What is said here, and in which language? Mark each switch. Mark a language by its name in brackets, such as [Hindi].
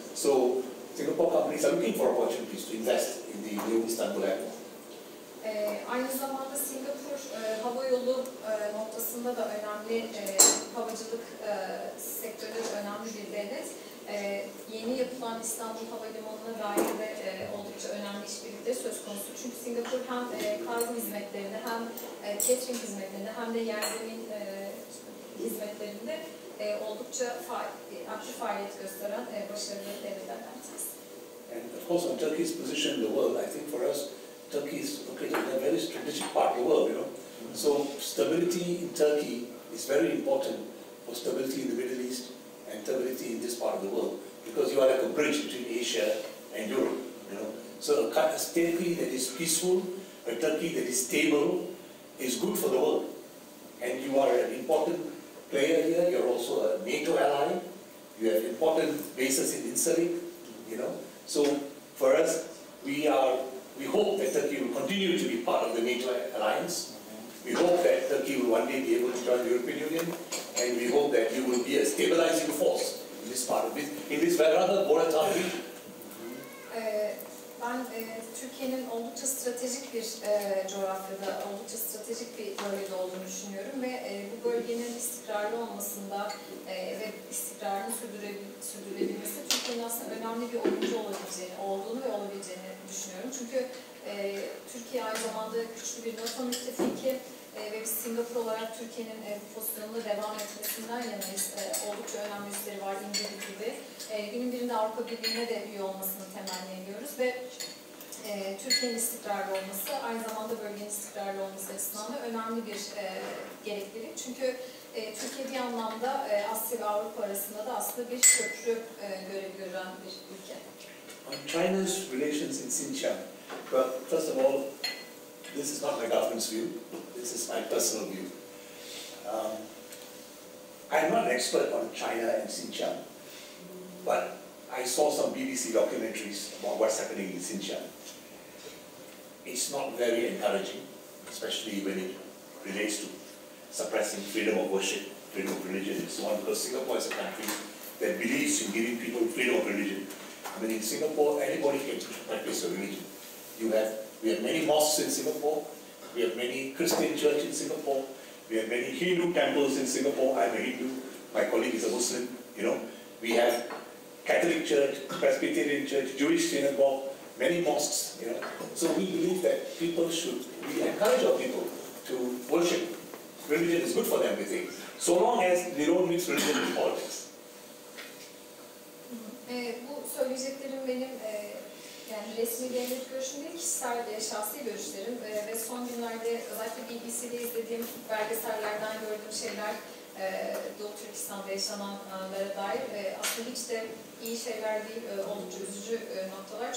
[English] So Singapore companies are looking for opportunities to invest in the new Istanbul airport. [Turkish] Aynı zamanda Singapur havayolu noktasında da önemli, havacılık sektörü önemli bir devlet. Yeni yapılan İstanbul Havalimanı'na dair de oldukça önemli işbirlikleri söz konusu. Çünkü Singapur hem kargo hizmetlerinde hem catering hizmetlerinde hem de yerzemin hizmetlerinde oldukça aktif faaliyet gösteren başarılı devletlerden bir tanesi. [English] And of course, on Turkey's position in the world, I think for us, Turkey is located in a very strategic part of the world, you know. So stability in Turkey is very important for stability in the Middle East and stability in this part of the world, because you are like a bridge between Asia and Europe, you know. So a Turkey that is peaceful, a Turkey that is stable, is good for the world. And you are an important player here. You're also a NATO ally. You have important bases in Incirlik, you know. So for us, we hope that Turkey will continue to be part of the NATO alliance. We hope that Turkey will one day be able to join the European Union, and we hope that you will be a stabilizing force in this part of this, in this rather volatile region. [Turkish] Ben Türkiye'nin oldukça stratejik bir coğrafyada, oldukça stratejik bir bölgede olduğunu düşünüyorum ve bu bölgenin istikrarlı olmasında ve istikrarını sürdürülebilmesi Türkiye'nin aslında önemli bir oyuncu olduğunu ve olabileceğini düşünüyorum. Çünkü Türkiye aynı zamanda güçlü bir NATO müttefiki ve biz Singapur olarak Türkiye'nin pozisyonunda devam etmesinden yanayız. Oldukça önemli üsleri var, İngiliz gibi. Günün birinde Avrupa Birliği'ne de üye olmasını temenni ediyoruz ve Türkiye'nin istikrarlı olması, aynı zamanda bölgenin istikrarlı olması açısından da önemli bir gereklilik. Çünkü Türkiye bir anlamda Asya ve Avrupa arasında da aslında bir köprü görevi gören bir ülke. [English] On China's relations in Xinjiang, well, first of all, this is not my government's view. This is my personal view. I'm not an expert on China and Xinjiang, but I saw some BBC documentaries about what's happening in Xinjiang. It's not very encouraging, especially when it relates to suppressing freedom of worship, freedom of religion, and so on, because Singapore is a country that believes in giving people freedom of religion. I mean, in Singapore, anybody can practice a religion. We have many mosques in Singapore, we have many Christian churches in Singapore, we have many Hindu temples in Singapore. I'm a Hindu, my colleague is a Muslim, you know. We have Catholic Church, Presbyterian Church, Jewish synagogue, many mosques, you know. So we believe that we encourage our people to worship. Religion is good for them, we think, so long as they don't mix religion with politics. [Turkish] Bu söyleyeceklerim benim yani resmi devlet görüşüm değil, kişisel şahsi görüşlerim ve son günlerde özellikle BBC'de izlediğim belgesellerden gördüğüm şeyler Doğu Türkistan'da yaşananlara dair aslında hiç de iyi şeyler değil, oldukça üzücü noktalar.